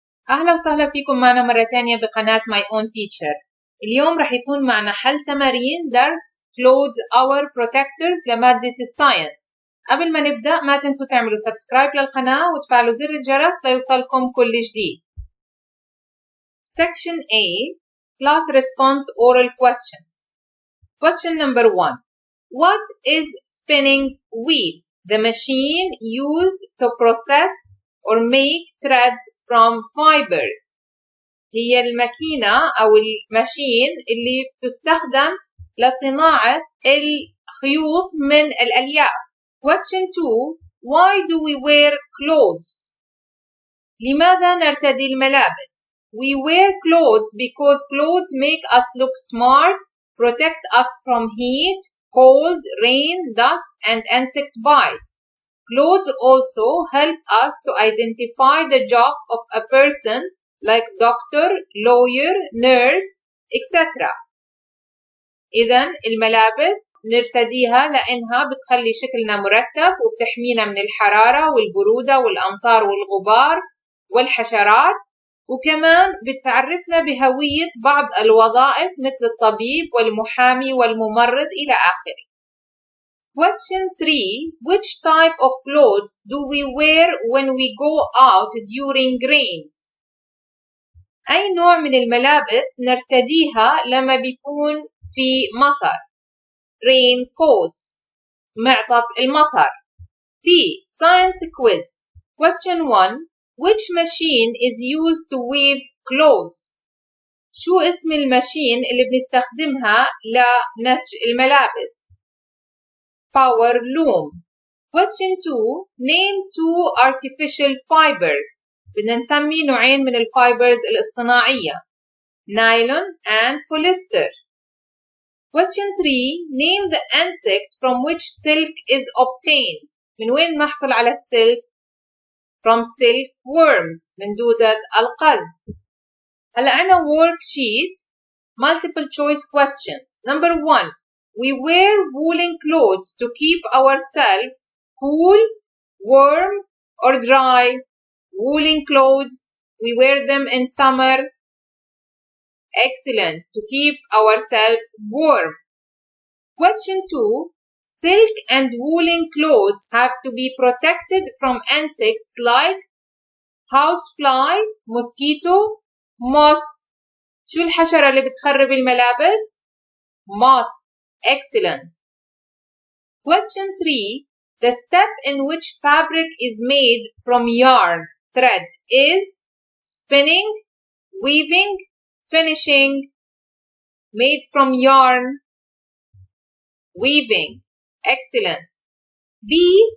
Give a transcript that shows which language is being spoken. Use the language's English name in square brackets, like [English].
[Arabic] أهلا وسهلا فيكم معنا مرة تانية بقناة My Own Teacher. اليوم رح يكون معنا حل تمارين درس Clothes Our Protectors لمادة الساينس. قبل ما نبدأ ما تنسوا تعملوا سبسكرايب للقناة وتفعلوا زر الجرس ليوصلكم كل جديد. [English] Section A Class Response Oral Questions. Question number 1. What is spinning wheel? The machine used to process or make threads from fibers. [Arabic] هي الماكينة أو الماشين اللي بتستخدم لصناعة الخيوط من الألياف. [English] Question 2. Why do we wear clothes? [Arabic] لماذا نرتدي الملابس؟ [English] We wear clothes because clothes make us look smart, protect us from heat, cold, rain, dust, and insect bite. Clothes also help us to identify the job of a person like doctor, lawyer, nurse, etc. [Arabic] إذن الملابس نرتديها لأنها بتخلي شكلنا مرتب وبتحمينا من الحرارة والبرودة والأمطار والغبار والحشرات، وكمان بتعرفنا بهوية بعض الوظائف مثل الطبيب والمحامي والممرض إلى آخره. [English] Question 3. Which type of clothes do we wear when we go out during rains? [Arabic] أي نوع من الملابس نرتديها لما بيكون في مطر؟ Raincoats معطف المطر. [English] B. Science quiz. Question 1. Which machine is used to weave clothes? [Arabic] شو اسم الماشين اللي بنستخدمها لنسج الملابس؟ [English] Power loom. Question 2. Name 2 artificial fibers. [Arabic] بدنا نسمي نوعين من الفايبرز الاصطناعية. [English] Nylon and polyester. Question 3. Name the insect from which silk is obtained. [Arabic] من وين نحصل على السلك؟ [English] From silkworms. [Arabic] من دودة القز. هلا عنا [English] worksheet multiple choice questions. Number 1. We wear woolen clothes to keep ourselves cool, warm, or dry. Woolen clothes, we wear them in summer. Excellent. To keep ourselves warm. Question 2. Silk and woolen clothes have to be protected from insects like housefly, mosquito, moth. [Arabic] شو الحشرة اللي بتخرب الملابس؟ Moth. [English] Excellent. Question 3. The step in which fabric is made from yarn thread is spinning, weaving, finishing. Made from yarn, weaving. Excellent. B.